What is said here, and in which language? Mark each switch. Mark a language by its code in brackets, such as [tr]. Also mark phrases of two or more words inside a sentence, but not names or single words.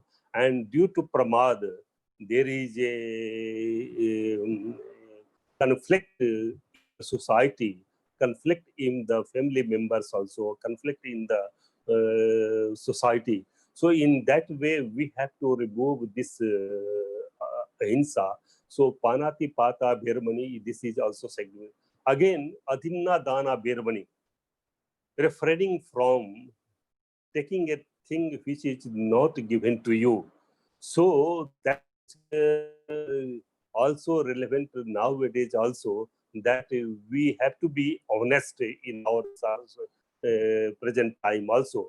[en] And due to pramad, there is a conflict in society, conflict in the family members also, conflict in the society. So in that way, we have to remove this ahimsa. [pi] So panati pata bhermani, [en] this is also segment. Again, [pi] adhinna dana bhermani, [en] refraining from taking a thing which is not given to you. So that also relevant nowadays also, that we have to be honest in our present time also.